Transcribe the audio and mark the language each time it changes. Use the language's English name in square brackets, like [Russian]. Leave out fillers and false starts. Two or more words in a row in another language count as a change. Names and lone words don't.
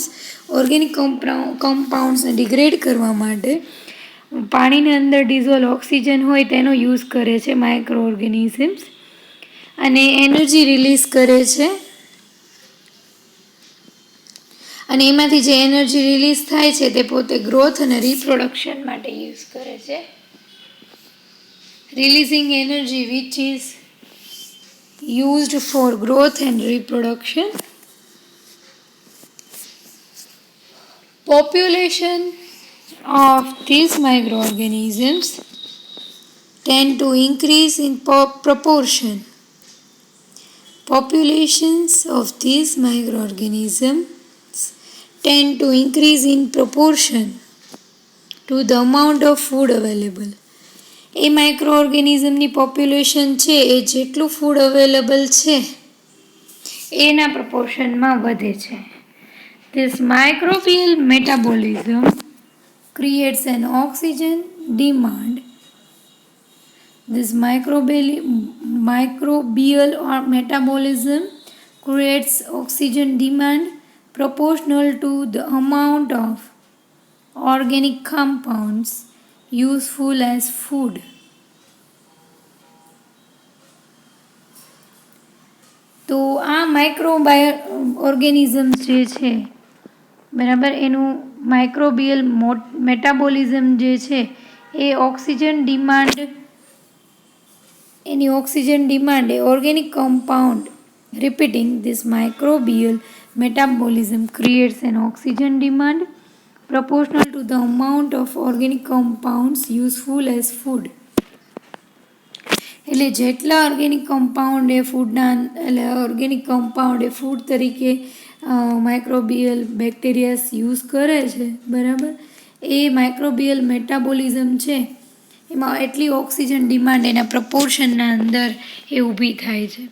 [English] organic compoundsને [Gujarati] ડિગ્રેડ કરવા માટે પાણીની અંદર [English] dissolve oxygen [Gujarati] હોય તેનો યુઝ કરે છે [English] micro organisms, [Gujarati] અને [English] energy release [Gujarati] કરે છે. અને એમાંથી જે [English] energy release [Gujarati] થાય છે તે પોતે ગ્રોથ અને રિપ્રોડક્શન માટે યુઝ કરે છે. [English] releasing energy which is used for growth and reproduction. Population of these microorganisms tend to increase in proportion. Populations of these microorganisms tend to increase in proportion to the amount of food available. [Gujarati] એ [English] micro organismની population [Gujarati] છે એ જેટલું [English] food available [Gujarati] છે એના પ્રપોર્શનમાં વધે છે. [English] This microbial metabolism creates an oxygen demand. This microbial or metabolism creates oxygen demand proportional to the amount of organic compounds useful as food. [Gujarati] તો આ ઓર્ગેનિઝમ્સ જે છે બરાબર, એનું [English] microbial metabolism [Gujarati] જે છે એ [English] oxygen demand [Gujarati] એ [English] organic compound repeating this microbial metabolism creates an oxygen demand proportional to the amount of organic compounds useful as food. [Gujarati] એટલે જેટલા [English] organic compound [Gujarati] એ ફૂડ તરીકે [English] microbial bacterias use [Gujarati] કરે છે બરાબર, એ [English] microbial metabolism [Gujarati] છે એમાં એટલી [English] oxygen demand [Gujarati] એના પ્રપોર્શનના અંદર એ ઊભી થાય છે.